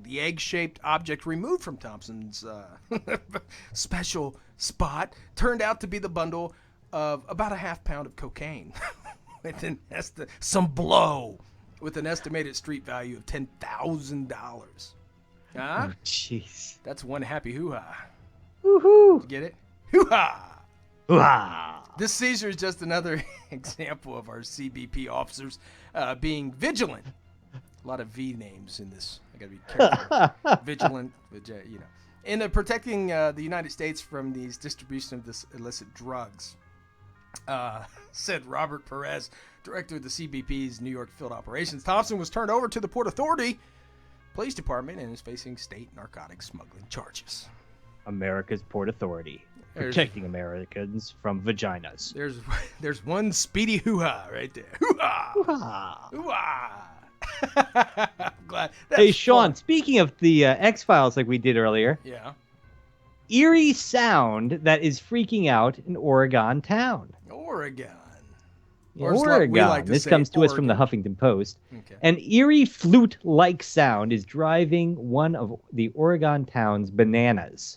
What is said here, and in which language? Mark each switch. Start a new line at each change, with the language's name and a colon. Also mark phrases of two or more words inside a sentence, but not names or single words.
English: The egg-shaped object removed from Thompson's special spot turned out to be the bundle of about a half pound of cocaine with some blow with an estimated street value of $10,000. Huh? Oh, jeez. That's one happy hoo-ha. Woohoo! Get it? Hoo-ha! Hoo-ha! This seizure is just another example of our CBP officers being vigilant. A lot of V names in this. I gotta be careful. Vigilant, in protecting the United States from these distribution of this illicit drugs. Said Robert Perez, director of the CBP's New York Field Operations. Thompson was turned over to the Port Authority Police Department and is facing state narcotics smuggling charges. America's Port Authority. Protecting Americans from vaginas. There's one speedy hoo-ha right there. Hoo-ha! Hoo-ha! Hoo-ha! I'm glad. Hey, Sean, speaking of the X-Files like we did earlier. Yeah. Eerie sound that is freaking out in Oregon town. Oregon. Oregon. This comes to us from the Huffington Post. Okay. An eerie flute-like sound is driving one of the Oregon towns bananas.